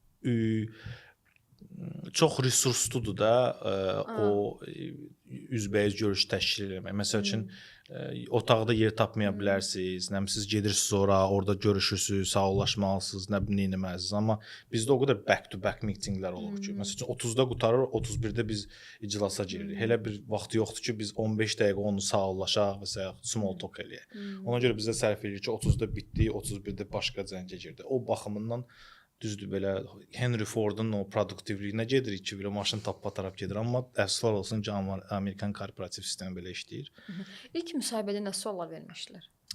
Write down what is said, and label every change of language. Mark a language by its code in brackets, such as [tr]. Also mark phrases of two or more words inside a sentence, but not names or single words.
[az] Çox resursludur da o üzbəyiz görüş təşkil etmək. Məsəl üçün otaqda yer tapmaya bilərsiniz. Nə bilim siz gedirsiniz ora, orada görüşürsüz, sağollaşmalısınız, nə bilim eləməlisiniz. Amma bizdə o qədər [en] back to back meetinglər [az] olur ki, məsəl üçün 30-da qutarır, 31-də biz iclasa giririk. Elə bir vaxt yoxdur ki, biz 15 dəqiqə onu sağollaşaq və ya [en] small talk [az] eləyək. Ona görə bizə sərf edirik ki, 30-da bitdi, 31-də başqa cəngə girdi. O baxımından düzdür belə Henry Fordun o produktivliyinə gedirik ki, belə maşın tappa-taraf gedir. Amma əfsuslar olsun ki, Amerikan korporativ sistemi belə işləyir. İlk müsahibədə nə suallar vermişdilər?